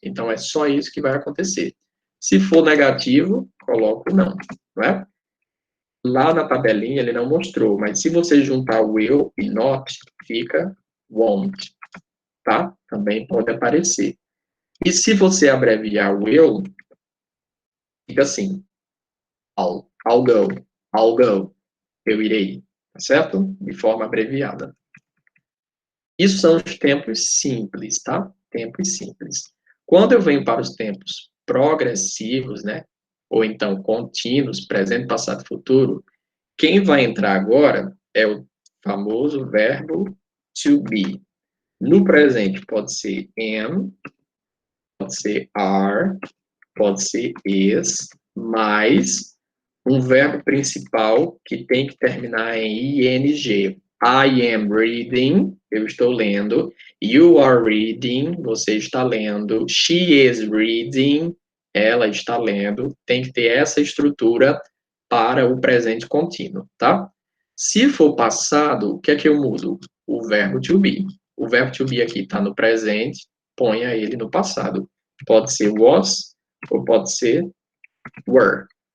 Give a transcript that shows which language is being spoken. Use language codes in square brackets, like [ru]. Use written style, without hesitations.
[pt] Então, é só isso que vai acontecer. Se for negativo, coloco não, não é? Lá na tabelinha ele não mostrou, mas se você juntar will e not, fica won't, tá? Também pode aparecer. E se você abreviar will, fica assim, [en] I'll go, I'll go, [pt] eu irei, tá certo? De forma abreviada. Isso são os tempos simples, tá? Tempos simples. Quando eu venho para os tempos progressivos, né? Ou então contínuos, presente, passado, futuro, quem vai entrar agora é o famoso verbo to be. No presente pode ser am, pode ser are, pode ser is, mas um verbo principal que tem que terminar em ing. [en] I am reading, [pt] eu estou lendo. [en] You are reading, [pt] você está lendo. [en] She is reading, [pt] ela está lendo. Tem que ter essa estrutura para o presente contínuo, tá? Se for passado, o que é que eu mudo? O verbo to be. O verbo to be aqui está no presente, ponha ele no passado. Pode ser was ou pode ser were.